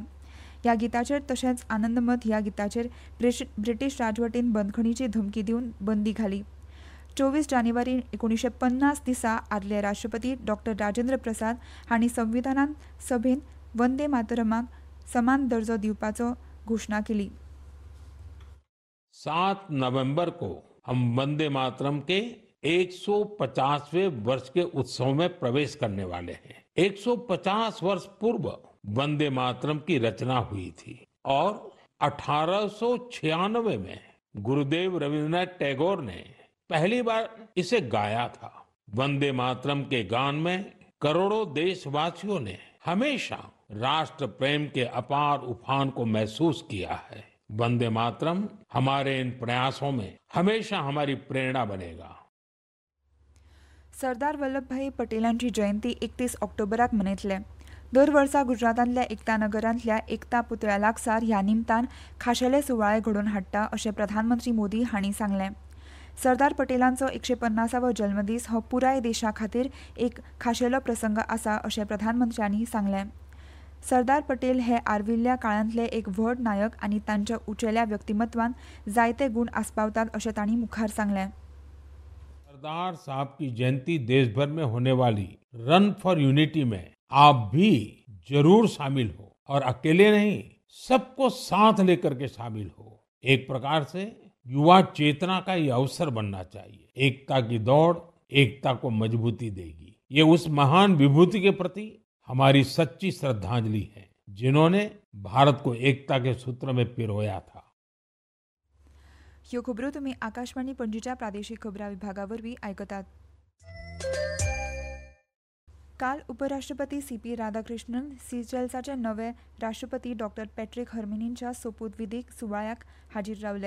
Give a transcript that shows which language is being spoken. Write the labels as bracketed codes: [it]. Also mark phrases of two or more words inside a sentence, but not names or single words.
[kok] ह्या गिताचेर तशेंच आनंदमत ह्या गिताचेर ब्रिटीश राजवटीन बंदखणीची धमकी दिवन बंदी घाली. 24 जानेवारी 1950 दिसा आदले राष्ट्रपती डॉ. राजेंद्र प्रसाद हांणी संविधान सभेन वंदे मातरमाक समान दर्जो दिवपाचो घोशणा केली. [hi] 7 नवंबर को हम वंदे मातरम के 150वें वर्ष के उत्सव में प्रवेश करने वाले हैं. 150 वर्ष पूर्व वंदे मातरम की रचना हुई थी और 1896 में गुरुदेव रविंद्रनाथ टैगोर ने पहली बार इसे गाया था. वंदे मातरम के गान में करोड़ों देशवासियों ने हमेशा राष्ट्र प्रेम के अपार उफान को महसूस किया है. वंदे मातरम हमारे इन प्रयासों में हमेशा हमारी प्रेरणा बनेगा. [kok] सरदार वल्लभभाई पटेलांची जयंती 31 ऑक्टोबराक मनयतले. दर वर्सा गुजरातांतल्या एकता नगरांतल्या एकता पुतळ्या लागसार ह्या निमतान खाशेले सुवाळे घडोवन हाडटा अशें प्रधानमंत्री मोदी हांणी सांगलें. सरदार पटेलांचो 150वो जल्मदीस हो पुराय देशा खातीर एक खाशेलो प्रसंग आसा अशें प्रधानमंत्र्यांनी सांगलें. सरदार पटेल हे आर्विल्ल्या काळांतले एक व्हड नायक आनी तांच्या उंचेल्या व्यक्तिमत्वान जायते गूण आस्पावतात अशें तांणी मुखार सांगलें. [hi] सरदार साहब की जयंती देश भर में होने वाली रन फॉर यूनिटी में आप भी जरूर शामिल हो और अकेले नहीं, सबको साथ लेकर के शामिल हो. एक प्रकार से युवा चेतना का ये अवसर बनना चाहिए. एकता की दौड़ एकता को मजबूती देगी. ये उस महान विभूति के प्रति हमारी सच्ची श्रद्धांजलि है जिन्होंने भारत को एकता के सूत्र में पिरोया था. [kok] ह्यो खबरो तुमी आकाशवाणी पणजीच्या प्रादेशीक खबरां विभागा वरवीं आयकतात. काल उपराष्ट्रपती सी.पी. राधाकृष्णन सिचेल्साचे नवे राष्ट्रपती डॉक्टर पॅट्रिक हर्मिनींच्या सोपूतविधीक सुवाळ्याक हाजीर रावले.